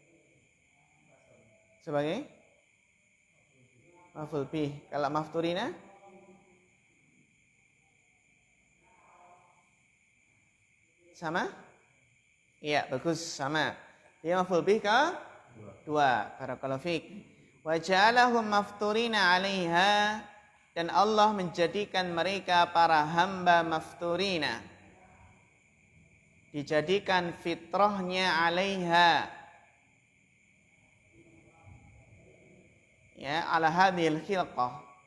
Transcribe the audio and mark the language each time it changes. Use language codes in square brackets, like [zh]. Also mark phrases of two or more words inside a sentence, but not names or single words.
[ar] Sebagai مفعول به. [id] Kalau mafturina sama? Iya, bagus sama. Dia [ar] مفعول به [id] ke dua. [ar] بارك الله فيك. وجعلهم مفطورين عليها, [id] dan Allah menjadikan mereka para hamba mafturina, dijadikan fitrahnya 'alaiha, ya, [ar] على هذه الخلقة.